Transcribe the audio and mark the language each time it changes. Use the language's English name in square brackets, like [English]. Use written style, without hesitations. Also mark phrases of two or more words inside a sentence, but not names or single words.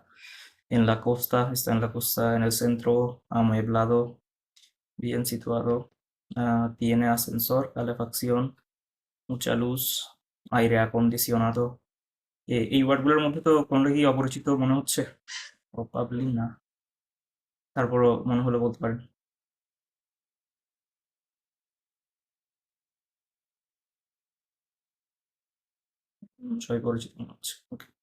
[Spanish] En la costa, está en la costa, en el centro, amueblado, bien situado, tiene ascensor, calefacción, mucha luz, aire acondicionado। [Bangla] এই ওয়ার্ডগুলোর মধ্যে তো কোনটা কি অপরিচিত মনে হচ্ছে? প্রবাবলি না, তারপরও মনে হলে বলতে পারেন। সবাই পরিচিত মনে হচ্ছে, ওকে।